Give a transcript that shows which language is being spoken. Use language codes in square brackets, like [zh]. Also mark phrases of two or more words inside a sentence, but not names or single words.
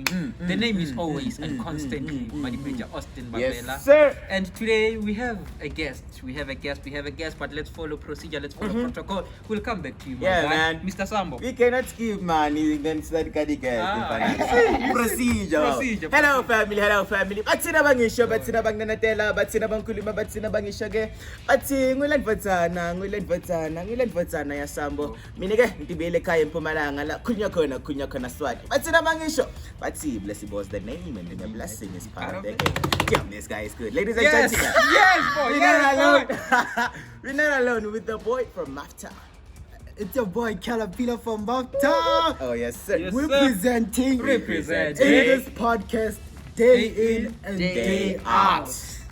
[en] The name is always and constantly Madipeja Austin Babela. Yes, sir. And today we have a guest. But let's follow procedure, let's follow protocol. We'll come back to you, Yeah, guy. man. Mr. Sambo. We cannot skip, man. Then start Procedure. Hello, family. [ss] Batsina bangisho, batsina bangnanatela, batsina bangkulima, batsina bangishoge. Batsi ngulendvotsana ya Sambo. Mina ke ngibele ekhaya eMpumalanga la kunya khona Swati. Batsina bangisho. [en] Batsi bless the boss the name and the blessing is part of it. Yeah, this guy is good. Ladies and gentlemen. Yes, boy. We're not alone with the boy from Mafta. It's your boy Caterpillar from Mafta. Oh yes, sir. Yes, Representing in this podcast day in and day out.